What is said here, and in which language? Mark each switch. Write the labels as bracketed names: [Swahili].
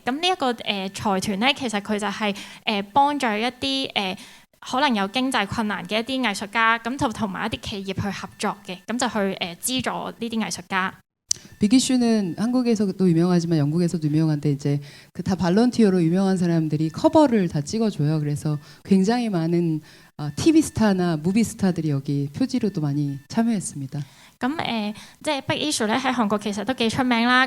[Cantonese] 咁呢一個財團咧，其實佢就係幫助一啲可能有經濟困難嘅一啲藝術家，咁就同埋一啲企業去合作嘅，咁就去資助呢啲藝術家。 [Korean] 빅이슈는 한국에서도 유명하지만 영국에서도 유명한데 이제 그 다 발런티어로 유명한 사람들이 커버를 다 찍어줘요. 그래서 굉장히 많은 TV 스타나 무비 스타들이 여기 표지로도 많이 참여했습니다. [Cantonese] 咁即係 Big Issue 咧喺韓國其實都幾出名啦。